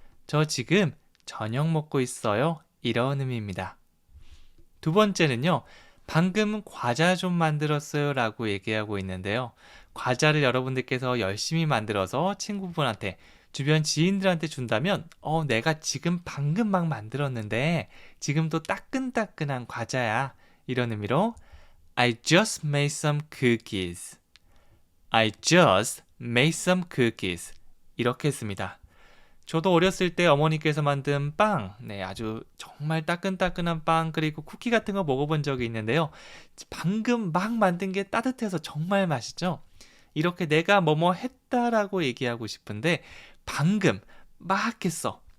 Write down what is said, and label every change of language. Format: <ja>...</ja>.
<ko>저 지금 저녁 먹고 있어요. 이런 의미입니다. 두 번째는요. 방금 과자 좀 만들었어요 라고 얘기하고 있는데요. 과자를 여러분들께서 열심히 만들어서 친구분한테 주변 지인들한테 준다면 내가 지금 방금 막 만들었는데 지금도 따끈따끈한 과자야. 이런 의미로</ko> <en>I just made some cookies. I just made some cookies.</en> <ko>이렇게 했습니다. 저도 어렸을 때 어머니께서 만든 빵, 아주 정말 따끈따끈한 빵 그리고 쿠키 같은 거 먹어본 적이 있는데요. 방금 막 만든 게 따뜻해서 정말 맛있죠? 이렇게 내가 뭐뭐 했다라고 얘기하고 싶은데 방금 막 했어.</ko>